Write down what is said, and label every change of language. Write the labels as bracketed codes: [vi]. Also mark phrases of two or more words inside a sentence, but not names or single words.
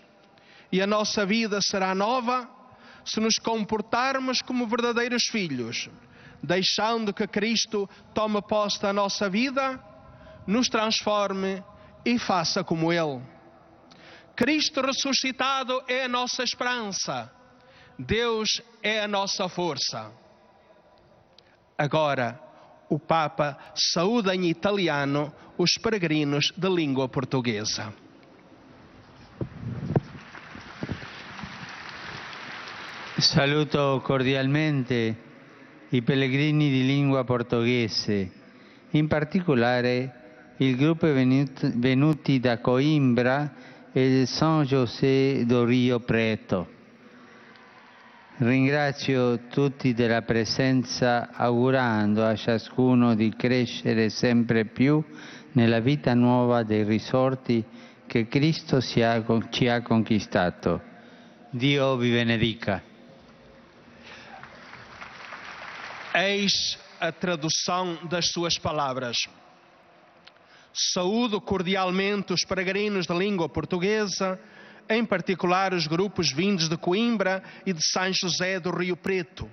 [pt] E a nossa vida será nova se nos comportarmos como verdadeiros filhos, deixando que Cristo tome posse da nossa vida, nos transforme e faça como Ele. Cristo ressuscitado é a nossa esperança. Deus é a nossa força. Agora, o Papa saúda em italiano os peregrinos de língua portuguesa. [it] Saluto cordialmente i pellegrini di lingua portoghese, in particolare il gruppo venuti da Coimbra e San José do Rio Preto. Ringrazio tutti della presenza, augurando a ciascuno di crescere sempre più nella vita nuova dei risorti che Cristo ci ha conquistato. Dio vi benedica. [pt] Eis a tradução das suas palavras. Saúdo cordialmente os peregrinos da língua portuguesa, em particular os grupos vindos de Coimbra e de São José do Rio Preto.